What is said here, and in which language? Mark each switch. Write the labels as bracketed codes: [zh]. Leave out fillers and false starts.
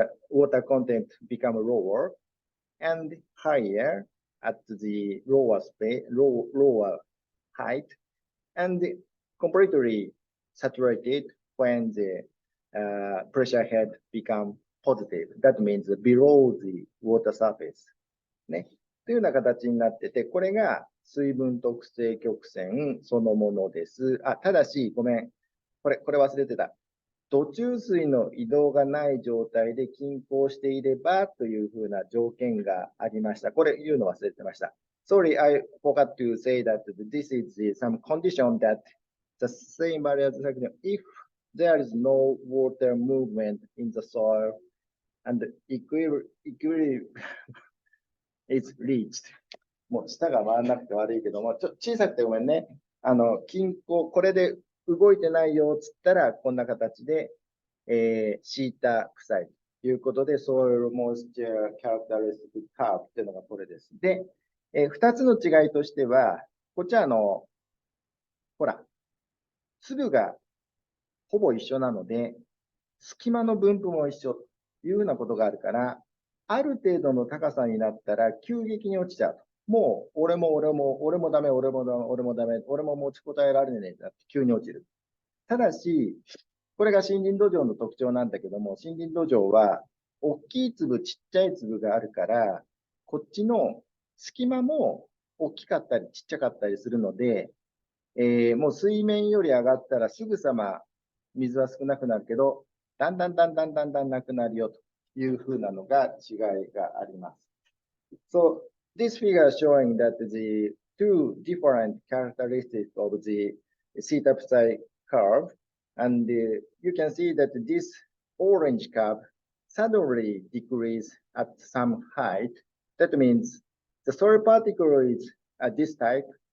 [en] water content become lower and higher at the lower space, lower height, and completely saturated when the pressure head become positive. That means below the water surface. [ja] ね。というような形になってて、これが水分特性曲線そのものです。あ、ただし、ごめん。これ忘れてた。土中水の移動がない状態で均衡していればというふうな条件がありました。これ言うの忘れてました。 [en] Sorry, I forgot to say that this is some condition that the same as if there is no water movement in the soil and equilibrium is reached. [ja] もう舌が回らなくて悪いけども、小さくてごめんね。均衡、これで動いてないよっつったら、こんな形で、シータ負債ということで、soil moisture characteristic curve っていうのがこれです。で、二つの違いとしては、こっちはほら、粒がほぼ一緒なので、隙間の分布も一緒というふうなことがあるから、ある程度の高さになったら急激に落ちちゃうと。もう、俺もダメ、俺も持ちこたえられねえって急に落ちる。ただし、これが森林土壌の特徴なんだけども、森林土壌は、大きい粒、ちっちゃい粒があるから、こっちの隙間も大きかったりちっちゃかったりするので、もう水面より上がったらすぐさま水は少なくなるけど、だんだんなくなるよというふうなのが違いがあります。 [en] So, this figure is showing that the two different characteristics of the theta psi curve, and you can see that this orange curve suddenly decreases at some height. That means the soil particle is this type.